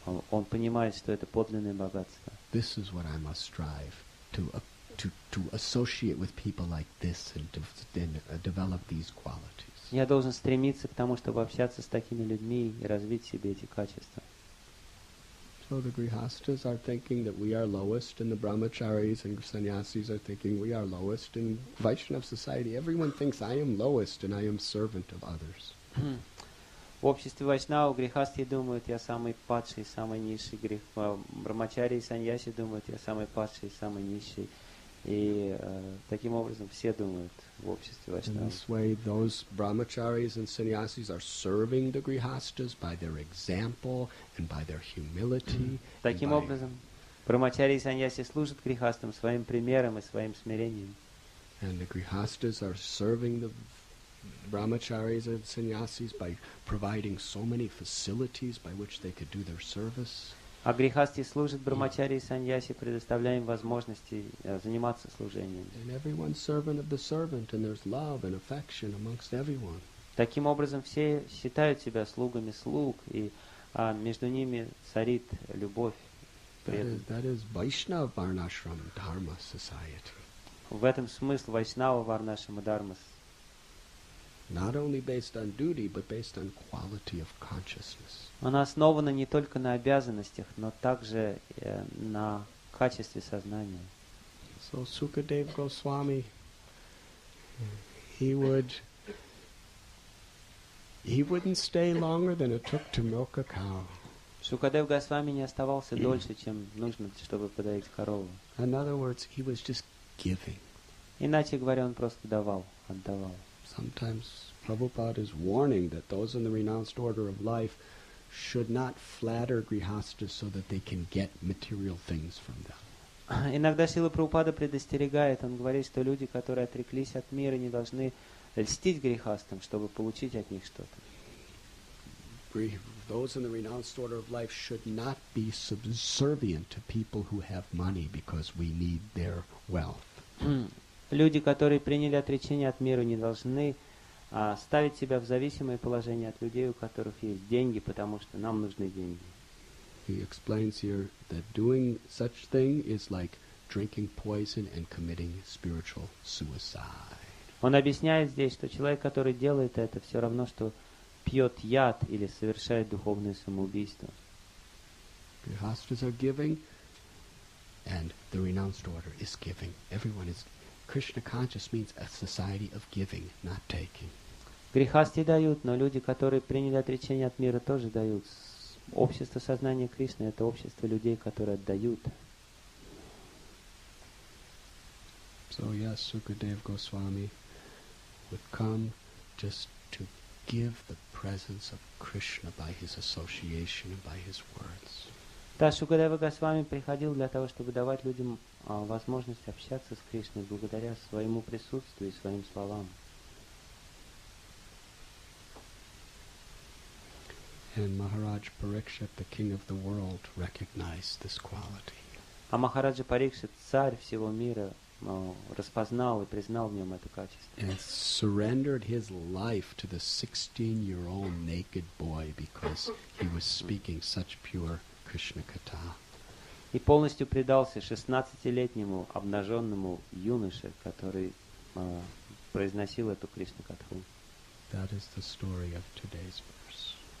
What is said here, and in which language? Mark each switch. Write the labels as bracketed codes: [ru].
[ru] он понимает, что это подлинное богатство. [en] This is what I must strive to associate with people like this and develop these qualities. [ru] Я должен стремиться к тому, чтобы общаться с такими людьми и развить в себе эти качества. [en] So the grihastas are thinking that we are lowest, and the brahmacharis and sannyasis are thinking we are lowest. In Vaishnava society, everyone thinks I am lowest and I am servant of others. [ru] В обществе вайшнавов грехасты думают, я самый падший, самый низший. Брамачари и саньяси думают, я самый падший, самый низший. И таким образом все думают в обществе [en] In [ru] вайшнавов. [en] this way, those brahmacharis and sannyasis are serving the grihastas by their example and by their humility. [ru] Таким образом, брамачари и саньяси служат грехастам своим примером и своим смирением. [en] And the grihastas are serving the brahmacharis and sannyasis by providing so many facilities by which they could do their service. [ru] А грехасты служат брамачари и саньяси, предоставляя им возможности заниматься служением. [en] And everyone's servant of the servant, and there's love and affection amongst everyone. [ru] Таким образом, все считают себя слугами слуг, и между ними царит любовь. [en] That is Vaishnava Varnashram Dharma society. [ru] В этом смысл Вайшнава Варнашрама Дharma. [en] Not only based on duty, but based on quality of consciousness. [ru] Она основана не только на обязанностях, но также на качестве сознания. [en] So Sukadev Goswami, he wouldn't stay longer than it took to milk a cow. [ru] Шукадев Госвами не оставался дольше, чем нужно, чтобы подоить корову. [en] In other words, he was just giving. [ru] Иначе говоря, он просто давал, отдавал. [en] Sometimes Prabhupada is warning that those in the renounced order of life should not flatter grihastas so that they can get material things from them. [ru] Иногда Шрила Прабхупада предостерегает, он говорит, что люди, которые отреклись от мира, не должны льстить грехастам, чтобы получить от них что-то. [en] Those in the renounced order of life should not be subservient to people who have money because we need their wealth. [ru] Люди, которые приняли отречение от мира, не должны ставить себя в зависимое положение от людей, у которых есть деньги, потому что нам нужны деньги. [en] He explains here that doing such thing is like drinking poison and committing spiritual suicide. [ru] Он объясняет здесь, что человек, который делает это, все равно, что пьет яд или совершает духовное самоубийство. [en] Grihastas are giving, and the renounced order is giving. Everyone is Krishna conscious means a society of giving, not taking. [ru] Грехасти дают, но люди, которые приняли отречение от мира, тоже дают. Общество сознания Кришны — это общество людей, которые отдают. [en] So yes, Sukadev Goswami would come just to give the presence of Krishna by his association and by his words. [ru] Да, Шукадева Госвами приходил для того, чтобы давать людям возможность общаться с Кришной благодаря своему присутствию и своим словам. [en] And Maharaj Parikshit, the king of the world, recognized this quality. [ru] А Махараджа Парикшит, царь всего мира, распознал и признал в нем это качество. [en] And surrendered his life to the 16-year-old naked boy because he was speaking such pure Krishna Katha. [ru] И полностью предался 16-летнему обнаженному юноше, который произносил эту Кришна-катху. [en] That is the story of today's verse.